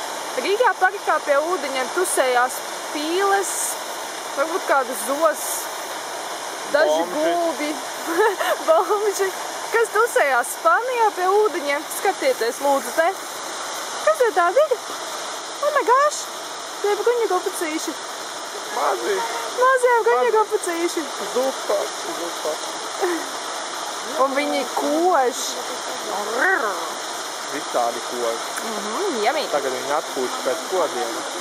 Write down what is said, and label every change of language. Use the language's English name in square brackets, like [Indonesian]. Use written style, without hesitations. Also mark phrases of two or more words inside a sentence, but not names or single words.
[Latvian] Rīgā parkā pie ūdeņiem tusējās pīles, varbūt kādas zos, daži gulbi, bomži. Kas tusējās Spānijā pie ūdeņiem? Skatieties, lūdzu, te. Kas tie tādi ir? [English] Oh my gosh! [Latvian] Tie bruņa kapucīši. Mazie bruņa kapucīši. Zupa. Un viņi kož. Visādi koži. Jummy. Tagad viņi atpūš pēc kodiem.